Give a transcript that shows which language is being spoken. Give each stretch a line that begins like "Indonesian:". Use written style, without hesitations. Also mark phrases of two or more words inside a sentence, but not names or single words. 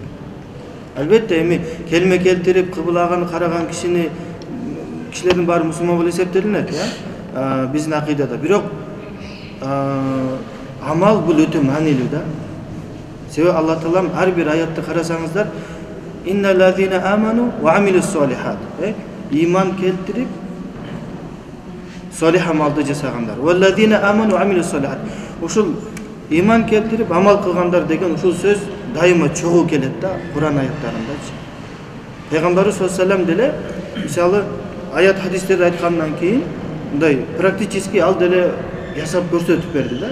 Kyrgyz: Албетте эми келме келтирип кыбылаган, караган кишилердин баары мусулман болуп эсептелинет, биздин акыйдада. Бирок амал бул өтө маанилүү да. Себеби Алла Таалам ар бир аятты карасаңыздар,
Arabic: إن الذين آمنوا وعملوا الصالحات.
Kyrgyz: Иман келтирип солих амалды жасагандар.
Arabic: والذين آمنوا وعملوا الصالحات.
Kyrgyz: Ушул иман келтирип амал кылгандар деген ушул сөз дайыма чогуу келет да Куран аяттарындачы. Пейгамбарыбыз
Arabic: صلى الله عليه
Kyrgyz: деле мисалы аят, хадистерди айткандан кийин мындай практически ал деле жасап көрсөтүп берди да.